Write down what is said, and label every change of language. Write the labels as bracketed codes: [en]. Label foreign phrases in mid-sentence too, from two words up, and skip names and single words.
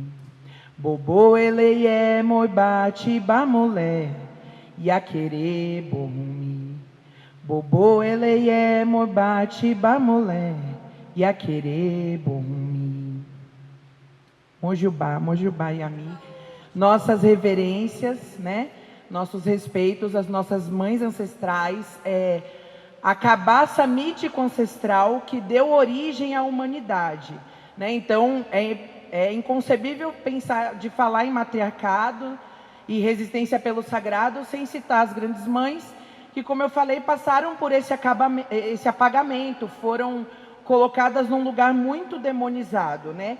[yo] Bobo eleye mobati bamule, yakere borrumi. Bobo eleye mobati bamule, yakere borrumi. Mojubá, Mojubá [pt] e Ami, nossas reverências, né? Nossos respeitos às nossas mães ancestrais, a cabaça mítico ancestral que deu origem à humanidade, né? Então, é inconcebível pensar de falar em matriarcado e resistência pelo sagrado sem citar as grandes mães, que, como eu falei, passaram por esse apagamento, foram colocadas num lugar muito demonizado, né?